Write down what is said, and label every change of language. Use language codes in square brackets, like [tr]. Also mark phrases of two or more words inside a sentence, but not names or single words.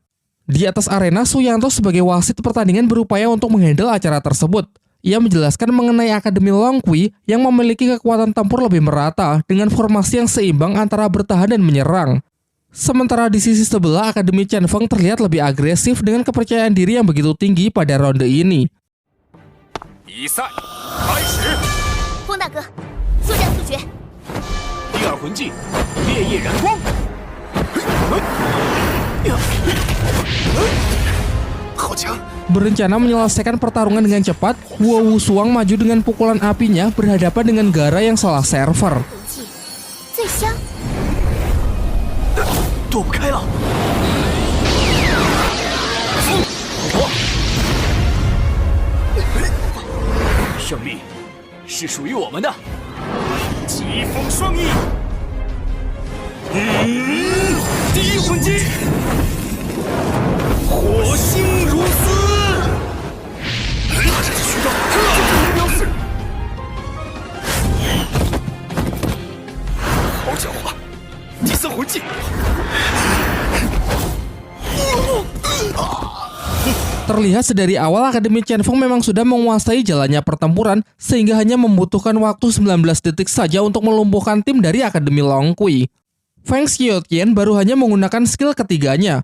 [id] Di atas arena, Suyanto sebagai wasit pertandingan berupaya untuk menghandle acara tersebut. Ia menjelaskan mengenai Akademi Longqi yang memiliki kekuatan tempur lebih merata dengan formasi yang seimbang antara bertahan dan menyerang. Sementara di sisi sebelah, Akademi Qianfeng terlihat lebih agresif dengan kepercayaan diri yang begitu tinggi pada ronde ini. [zh] 比赛开始，风大哥，速战速决。第二魂技烈焰燃光，好强！ [id] Berencana menyelesaikan pertarungan dengan cepat, Huowu Suang maju dengan pukulan apinya berhadapan dengan Gara yang salah server. [zh] 武器最香。躲不开了。胜利是属于我们的。疾风双翼，第一魂技，火星如丝。他这是需要特定标识。好狡猾！第三魂技。 [id] Terlihat sedari awal Akademi Qianfeng memang sudah menguasai jalannya pertempuran sehingga hanya membutuhkan waktu 19 detik saja untuk melumpuhkan tim dari Akademi Longqi. Feng Xiaotian baru hanya menggunakan skill ketiganya.